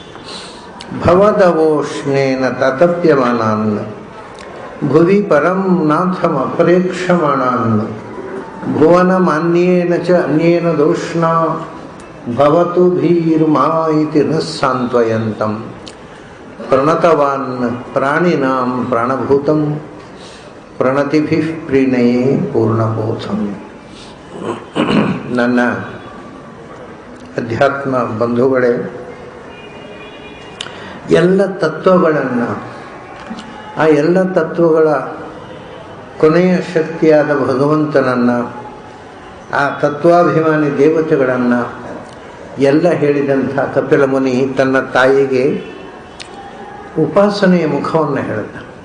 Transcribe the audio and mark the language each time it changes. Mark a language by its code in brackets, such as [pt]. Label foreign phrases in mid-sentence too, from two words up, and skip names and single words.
[sa] भवदवोष्णेन ततप्यमानान् भुवि परं नाथमप्रेक्षमाणान् भुवनमान्येन च अन्येन दोष्णा भवतु भीर्मा इति न सान्त्वयन्तम् प्रणतवान् प्राणिनां प्राणभूतं ಪ್ರಣತಿಭಿಃ ಪ್ರೀಣಯೇ ಪೂರ್ಣಬೋಧಂ. [kn] ನನ್ನ ಅಧ್ಯಾತ್ಮ ಬಂಧುಗಳೇ, ಎಲ್ಲ ತತ್ವಗಳನ್ನು, ಆ ಎಲ್ಲ ತತ್ವಗಳ ಕೊನೆಯ ಶಕ್ತಿಯಾದ ಭಗವಂತನನ್ನು, ಆ ತತ್ವಾಭಿಮಾನಿ ದೇವತೆಗಳನ್ನು ಎಲ್ಲ ಹೇಳಿದಂಥ ಕಪಿಲ ಮುನಿ ತನ್ನ ತಾಯಿಗೆ ಉಪಾಸನೆಯ ಮುಖವನ್ನು ಹೇಳಿದ.